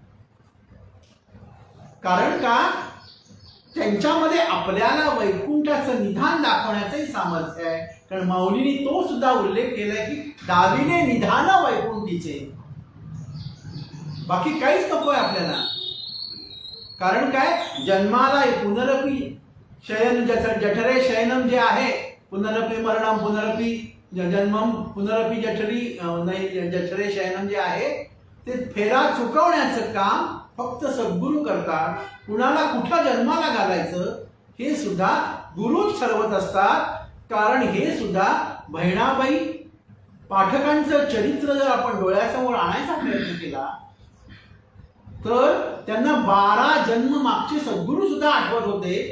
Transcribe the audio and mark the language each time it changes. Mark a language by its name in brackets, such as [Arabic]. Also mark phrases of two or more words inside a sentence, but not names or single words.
[Marathi] कारण का त्यांच्यामध्ये आपल्याला वैकुंठाचं निधान दाखवण्याचंही सामर्थ्य आहे. कारण माऊलींनी तो सुद्धा उल्लेख केलाय की दाविने निधान वैकुंठीचे. बाकी काहीच नकोय आपल्याला. कारण काय, जन्माला [Sanskrit] पुनरपी शयन, जठरे शयनम [Marathi] जे आहे, [Sanskrit] पुनरपी मरणम पुनरपी जन्मम पुनरपी जठरे शयनम [Marathi] जे आहे, ते फेरा चुकवण्याचं काम फक्त सद्गुरू करतात. कुणाला कुठल्या जन्माला घालायचं हे सुद्धा गुरुच ठरवत असतात. कारण हे सुद्धा बहिणाबाई पाठकांचं चरित्र जर आपण डोळ्यासमोर आणायचा प्रयत्न केला तर त्यांना 12 जन्म मागचे सद्गुरू सुद्धा आठवत होते.